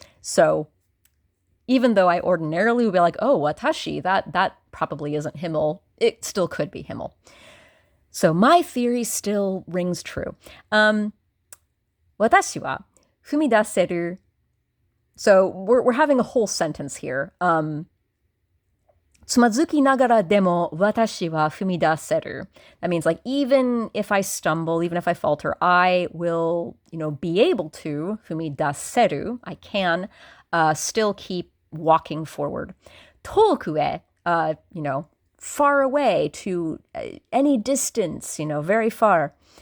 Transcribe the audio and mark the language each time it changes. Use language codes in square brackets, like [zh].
[en] So even though I ordinarily would be like, oh, watashi, that probably isn't Himmel, it still could be Himmel. So my theory still rings true. [ja] 私は踏み出せる. [en] So we're having a whole sentence here. [ja] つまずきながらでも私は踏み出せる. [en] That means, like, even if I stumble, even if I falter, I will, be able to, 踏み出せる, I can, still keep walking forward. 遠くへ, far away, to any distance, very far.